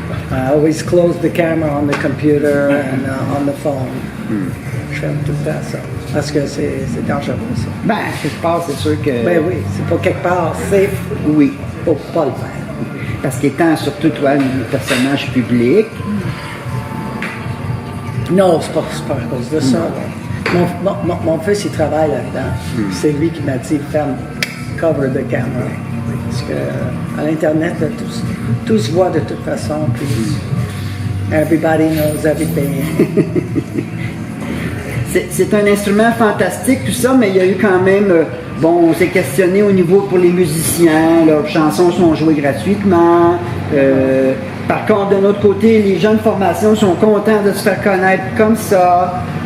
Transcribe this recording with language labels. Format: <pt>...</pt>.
<en>I always close the camera on the computer and on the phone.</en> <fr>Je fais tout le temps ça, parce que c'est dangereux, ça. Ben, quelque part, c'est sûr que... Ben oui, c'est pas quelque part safe, Oui. faut pas le faire. Parce qu'étant surtout toi un personnage public, Non, c'est pas à cause de ça. là. Mon fils, il travaille là-dedans. C'est lui qui m'a dit, ferme,</fr> <en>cover the camera.</en> <fr>Parce que à l'Internet, là, tout se voit de toute façon.</fr> <en>Puis everybody knows everything.</en> <fr>c'est un instrument fantastique, tout ça, mais il y a eu quand même... bon, on s'est questionné au niveau pour les musiciens, leurs chansons sont jouées gratuitement. Par contre, de notre côté, les jeunes formations sont contents de se faire connaître comme ça.</fr>